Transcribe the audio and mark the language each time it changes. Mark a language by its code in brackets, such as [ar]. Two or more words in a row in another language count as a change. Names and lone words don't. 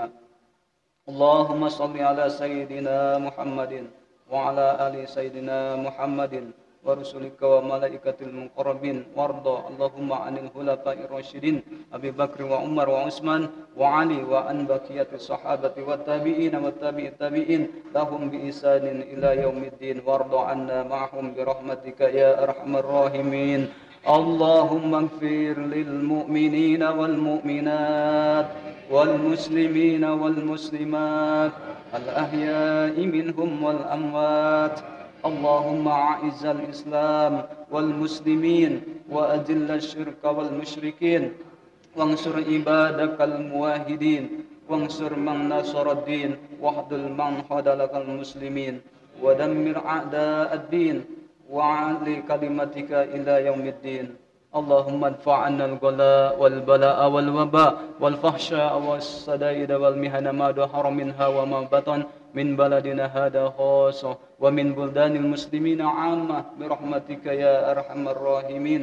[ar] اللهم صل على سيدنا محمد وعلى آل سيدنا محمد ورسلك وملائكتك المقربين وارض اللهم عن الخلفاء الراشدين أبي بكر وعمر وعثمان وعلي وعن بقية الصحابة والتابعين وتابعي التابعين لهم بإحسان إلى يوم الدين وارض عنا معهم برحمتك يا أرحم الراحمين. اللهم اغفر للمؤمنين والمؤمنات والمسلمين والمسلمات الأحياء منهم والأموات. اللهم أعز الإسلام والمسلمين وأذل الشرك والمشركين وانصر عبادك الموحدين وانصر من نصر الدين واخذل من خذلك المسلمين. ودمر أعداء الدين وعلي كلمتك إلى يوم الدين. اللهم ادفع عنا الغلاء والبلاء والوباء والفحشاء والسدائد والمهن ما ظهر منها وما بطن من بلدنا هذا خاصة ومن بلدان المسلمين عامة برحمتك يا أرحم الراحمين.